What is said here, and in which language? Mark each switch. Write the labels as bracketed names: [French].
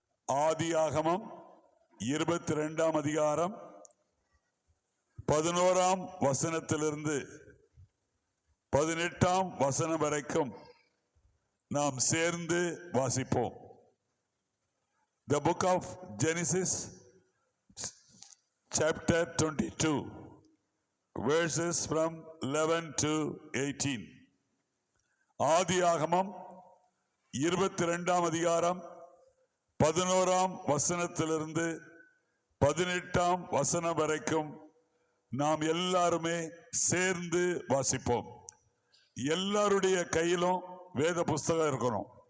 [Tamil] ஆதியாகமம் 22ஆம் அதிகாரம் 11ஆம் வசனத்திலிருந்து 18ஆம் வசனம் வரைக்கும் நாம் சேர்ந்து வாசிப்போம். [English] The book of Genesis chapter 22 verses from 11 to 18. [Tamil] ஆதியாகமம் 22ஆம் அதிகாரம் 11ஆம் வசனத்திலிருந்து 18ஆம் வசனம் வரைக்கும் நாம் எல்லாருமே சேர்ந்து வாசிப்போம். எல்லாருடைய கையிலும் வேத புஸ்தகம் இருக்கணும்.